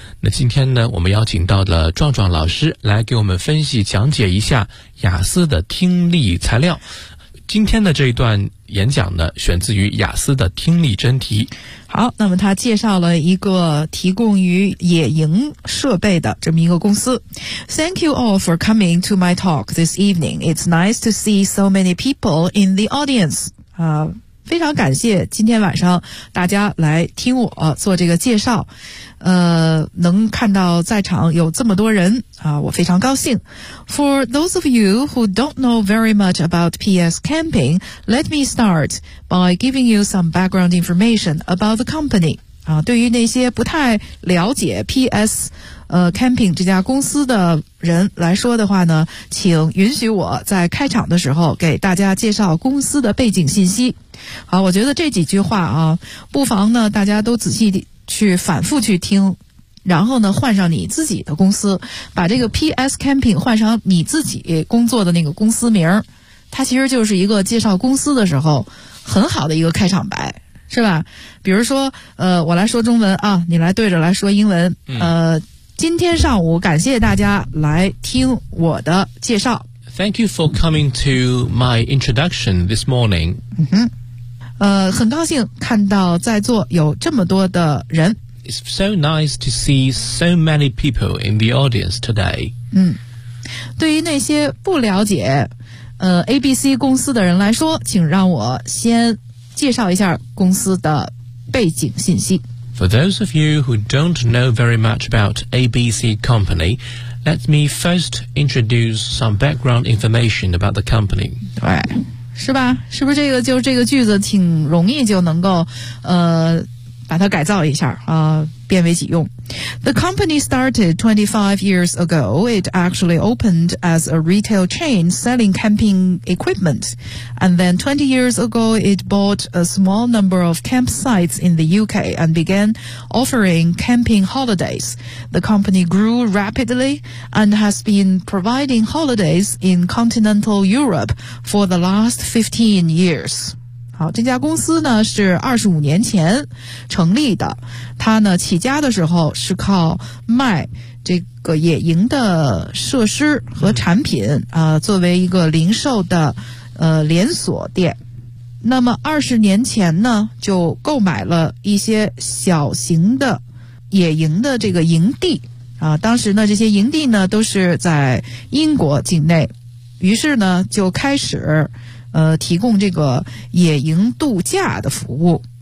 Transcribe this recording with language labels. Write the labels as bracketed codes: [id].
[zh] 那今天呢，我们邀请到了壮壮老师来给我们分析讲解一下雅思的听力材料。今天的这一段演讲呢，选自于雅思的听力真题。好，那么他介绍了一个提供于野营设备的这么一个公司。 [en] Thank you all for coming to my talk this evening. It's nice to see so many people in the audience. [zh] 非常感谢今天晚上大家来听我做这个介绍。能看到在场有这么多人啊，我非常高兴。 [en] For those of you who don't know very much about PS Camping, let me start by giving you some background information about the company. [zh] 啊，对于那些不太了解 PS Camping 这家公司的人来说的话呢，请允许我在开场的时候给大家介绍公司的背景信息。好，我觉得这几句话啊，不妨呢大家都仔细地去反复去听，然后呢换上你自己的公司，把这个 PS Camping 换上你自己工作的那个公司名，它其实就是一个介绍公司的时候很好的一个开场白，是吧？比如说我来说中文啊，你来对着来说英文。今天上午感谢大家来听我的介绍。 [en] Thank you for coming to my introduction this morning. [zh] 很高兴看到在座有这么多的人。 [en] It's so nice to see so many people in the audience today. [zh] 对于那些不了解ABC 公司的人来说，请让我先介绍一下公司的背景信息。 [en] For those of you who don't know very much about ABC Company, let me first introduce some background information about the company. [zh] 对，是吧？是不是这个句子挺容易就能够把它改造一下变为己用。 [en] The company started 25 years ago. It actually opened as a retail chain selling camping equipment. And then 20 years ago, it bought a small number of campsites in the UK and began offering camping holidays. The company grew rapidly and has been providing holidays in continental Europe for the last 15 years. [zh] 好，这家公司呢是25年前成立的，它呢起家的时候是靠卖这个野营的设施和产品作为一个零售的连锁店。那么20年前呢就购买了一些小型的野营的这个营地当时呢这些营地呢都是在英国境内，于是呢就开始提供这个野营度假的服务。